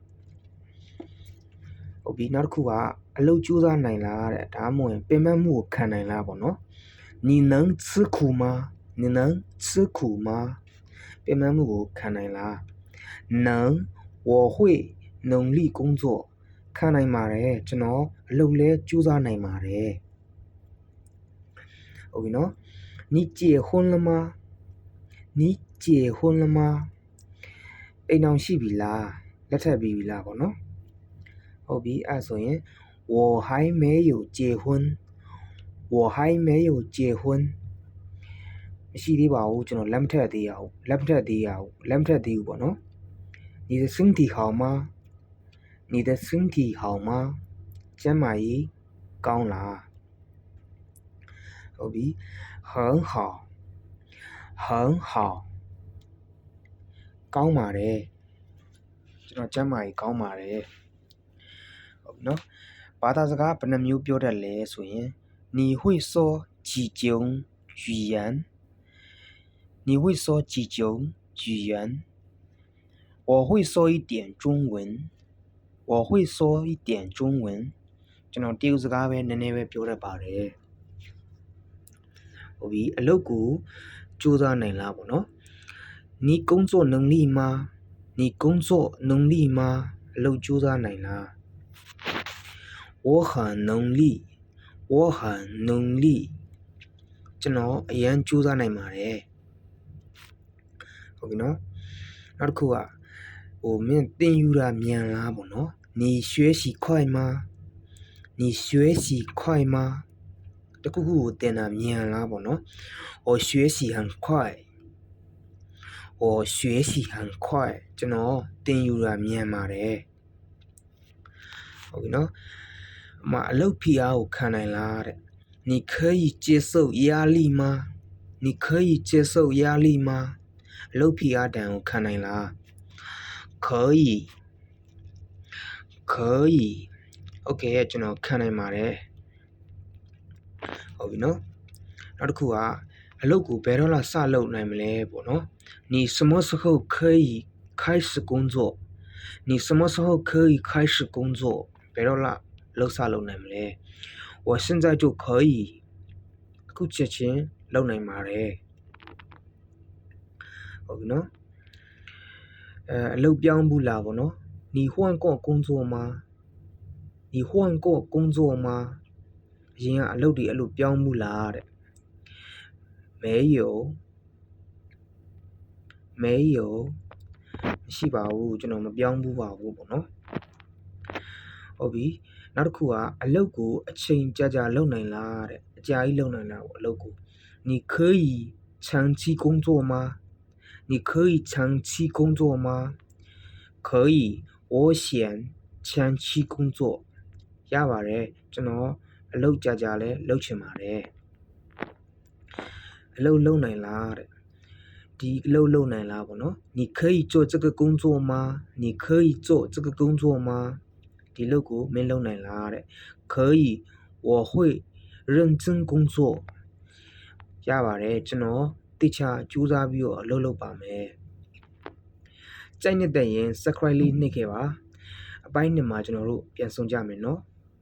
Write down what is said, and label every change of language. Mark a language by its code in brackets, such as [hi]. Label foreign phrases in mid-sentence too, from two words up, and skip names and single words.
[my] ဟုတ်ပြီနောက်တစ်ခုကအလုပ်ကြိုးစားနိုင်လားတဲ့ဒါမှမဟုတ်ပင်ပန်းမှုကိုခံနိုင်လားပေါ့နော် [zh] 你能吃苦吗你能吃苦吗 [my] ပင်ပန်းမှုကိုခံနိုင်လား [zh] 能我会努力工作 [my] ခံနိုင်ပါတယ်ကျွန်တော်အလုပ်လဲကြိုးစားနိုင်ပါတယ် ဟုတ်ပြီနော် [zh] 你结婚了吗你结婚了吗 [my] အိမ်အောင်ရှိပြီလားလက်ထပ်ပြီးပြီလားပေါ့နော်ဟုတ်ပြီအဲ့ဆိုရင် [zh] 我还没有结婚我还没有结婚 [my] မရှိသေးပါဘူးကျွန်တော်လက်မထပ်သေးရဘူးလက်မထပ်သေးဘူးပေါ့နော် [zh] 你的身体好吗你的身体好吗 [my] ကျန်းမာရေးကောင်းလား ဟုတ်ပြီ [zh] 很好很好 [my] ကောင်းပါတယ်ကျွန်တော်ကျန်းမာရေးကောင်းပါတယ်ဟုတ် ပြီနော်ဘာသာစကားဘယ်နှမျိုးပြောတတ်လဲဆိုရင် [zh] 你会说几种语言你会说几种语言我会说一点中文我会说一点中文 [my] ကျွန်တော်တရုတ်စကားပဲနည်းနည်းပဲပြောတတ်ပါတယ် ဟုတ်ပြီအလုပ်ကိုစူးစမ်းနိုင်လားပေါ့နော် [zh] 你工作能力吗你工作能力吗 [my] အလုပ်စူးစမ်းနိုင်လား [zh] 我很努力我很努力 [my] ကျွန်တော်အရန်စူးစမ်းနိုင်ပါတယ်ဟုတ်ပြီနော်နောက်တစ်ခုကမင်းတင်ယူတာမြန်လားပေါ့နော် [zh] 你学习快吗你学习快吗 [my] တခုခုကိုတင်တာမြန်လားပေါ့နော် [zh] 我学习很快我学习很快 [my] ကျွန်တော်တင်ယူတာမြန်ပါတယ် ဟုတ်ပြီနော်အလုပ်ဖိအားကိုခံနိုင်လားတဲ့ [zh] 你可以接受压力吗你可以接受压力吗 [my] အလုပ်ဖိအားတန်ကိုခံနိုင်လား可以可以 okay ကျွန်တော်ခံနိုင်ပါတယ်ဟုတ်ပြီနော်နောက်တစ်ခုကအလုပ်ကိုဘယ်တော့မှစလုပ်နိုင်မလဲပေါ့နော် [zh] 你什么时候可以开始工作 [my] 你什么时候可以开始工作ဘယ်တော့မှလုပ်စလုပ်နိုင်မလဲ [zh] 我现在就可以 [my] အခုချက်ချင်းလုပ်နိုင်ပါတယ် ဟုတ်ပြီနော်အလုပ်ပြောင်းဘူးလားပေါ့နော်你换过工作吗你换过工作吗အရင်ကအလုပ်တွေအဲ့လိုပြောင်းဘူးလားတဲ့没有 မရှိပါဘူးကျွန်တော်မပြောင်းဘူးပါဘူးပေါ့နော်ဟုတ်ပြီနောက်တစ်ခုကအလုပ်ကိုအချိန်ကြာလုပ်နိုင်လားတဲ့အကြာကြီးလုပ်နိုင်လားပေါ့အလုပ်ကို [zh] 你可以长期工作吗你可以长期工作吗可以我想长期工作 [my] ရပါတယ်ကျွန်တော်အလုပ်ကြာလဲလုပ်ချင်ပါတယ် အလုပ်လုပ်နိုင်လားတဲ့ဒီအလုပ်လုပ်နိုင်လားပေါ့နော် [zh] 你可以做这个工作吗你可以做这个工作吗 [my] ဒီလုပ်ကိုမင်းလုပ်နိုင်လားတဲ့ [zh] 可以我会认真工作 [my] ရပါတယ်ကျွန်တော်တိကျကြိုးစားပြီးတော့အလုပ်လုပ်ပါမယ်ကြိုက်နေတဲ့ရင် subscribe လေးနှိပ်ခဲ့ပါအပိုင်း 2 မှာကျွန်တော်တို့ပြန်ဆုံကြမယ်နော်